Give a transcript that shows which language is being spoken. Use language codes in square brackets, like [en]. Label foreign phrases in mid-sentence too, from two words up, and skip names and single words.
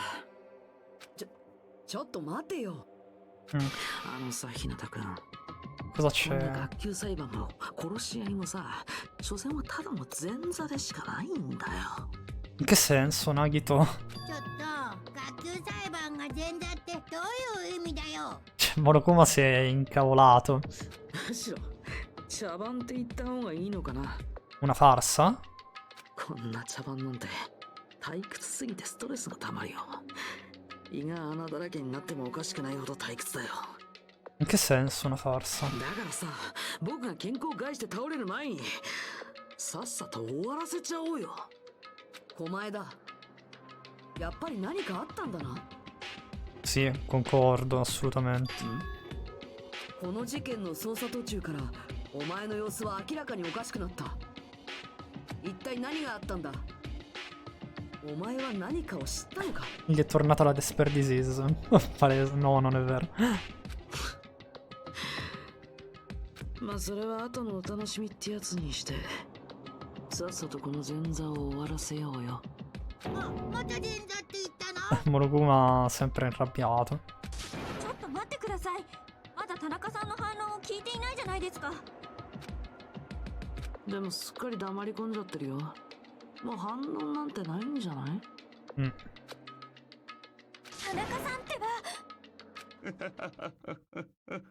[ja] ちょっと待てよ。あのさ、日向君。 [it] Cosa [ja] こんな [it] c'è? [ja] 学級裁判も殺し合いもさ、所詮はただの前座でしかないんだよ。 [it] In che senso, Nagito? [ja] ちょっと学級裁判が前座ってどういう意味だよ。 [it] Monokuma si è incavolato. [ja] むしろ茶番って言った方がいいのかな。 [it] Una farsa? [ja] こんな茶番なんて退屈すぎてストレスがたまるよ。胃が穴だらけになってもおかしくないほど退屈だよ。 [it] In che senso una farsa? [ja] だからさ、僕が健康を害して倒れる前にさっさと終わらせちゃおうよ。狛江だ。やっぱり何かあったんだな。 [it] Sì, concordo assolutamente. [ja] この事件の捜査途中からお前の様子は明らかにおかしくなった。一体何があったんだ。お前は何かを知ったのか。 [it] Gli è tornata la [en] Despair Disease. [it] Palese. No, non è vero. [ja] まあそれは後のお楽しみってやつにして、さっさとこの前座を終わらせようよ。また前座って言ったの？ [it] Monokuma sempre arrabbiato. [ja] ちょっと待ってください。まだ田中さんの反応を聞いていないじゃないですか。でもすっかり黙り込んじゃってるよ。もう反応なんてないんじゃない？うん。田中さんってば。